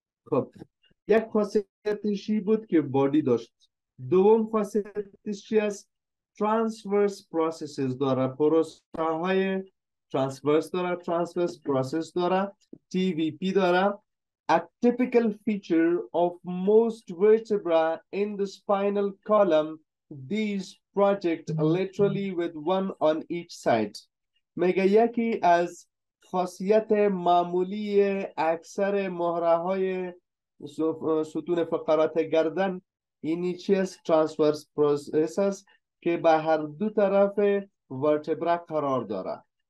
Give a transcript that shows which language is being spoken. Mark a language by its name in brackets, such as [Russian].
[Persian] خب یک خاصیتشی بود که بادی داشت. دوم خاصیتش چی است؟ ترانسورس پروسسز داره، پروسه های ترانسورس داره، ترانسورس پروسس داره، TVP داره. [English] A typical feature of most vertebrae in the spinal column, these project laterally with one on each side. [Persian] میگه یکی از خاصیت معمولی اکثر مهره های ستون فقرات گردن اینی چیست؟ ترانسورس پروسس است که به هر دو طرف ورتبره قرار داره.